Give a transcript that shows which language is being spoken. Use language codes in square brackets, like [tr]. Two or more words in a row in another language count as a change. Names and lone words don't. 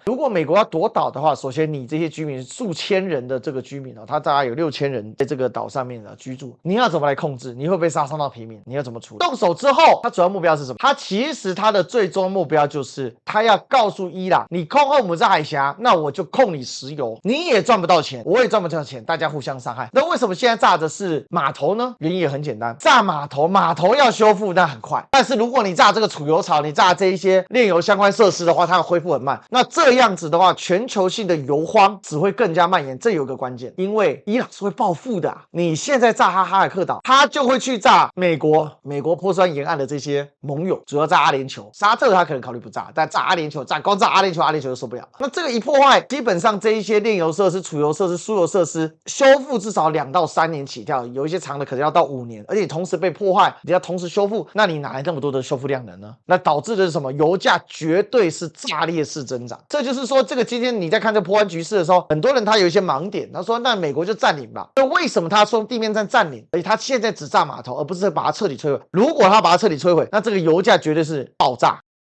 [zh] 如果美國要夺島的話，首先你這些居民数千人的這個居民它大概有6000人在這個島上面居住，你要怎麼來控制？你会不會殺傷到平民？你要怎麼處理？動手之後，它主要目標是什麼？它其實它的最終目標就是它要告訴伊朗，你控霍姆茲海峽，那我就控你石油，你也賺不到錢，我也賺不到錢，大家互相傷害。那為什麼現在炸的是碼頭呢？原因也很簡單，炸碼頭要修復那很快，但是如果你炸這個儲油槽，你炸這一些煉油相關設施的話，它恢復很慢。那這樣子的話，全球性的油荒只會更加蔓延。這有個關鍵，因為伊朗是會報復的你現在炸哈爾克島，他就會去炸美國波斯灣沿岸的這些盟友，主要炸阿聯酋。沙特他可能考慮不炸，但炸阿聯酋，光炸阿聯酋就受不了。那這個一破壞，基本上這一些煉油設施、儲油設施、輸油設施修復至少2到3年起跳，有一些長的可能要到5年，而且同時被破壞，你要同時修復，那你哪來那麼多的修復量能呢？那導致的是什麼？油價絕對是炸裂式增長。這就是說，這個今天你在看這波灣局勢的時候，很多人他有一些盲點，他說那美國就佔領吧。那為什麼他說地面戰佔領，而且他現在只炸碼頭，而不是把它徹底摧毀？如果他把它徹底摧毀，那這個油價絕對是爆炸。